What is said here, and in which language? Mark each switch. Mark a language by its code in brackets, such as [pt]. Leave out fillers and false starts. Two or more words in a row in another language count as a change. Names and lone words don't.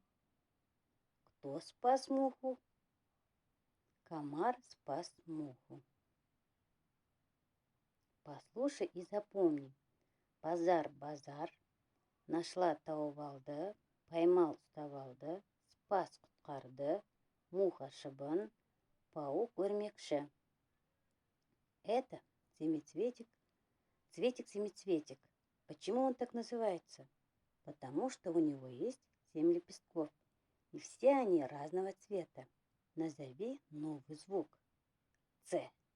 [ru] Кто спас муху? Комар спас муху. Послушай и запомни. Базар-базар, нашла тауып поймал ұстап спас құтқарды, муха шыбын, паук өрмекші. Это семицветик, цветик-семицветик. Почему он так называется? Потому что у него есть 7 лепестков, и все они разного цвета. Назови новый звук. Ц.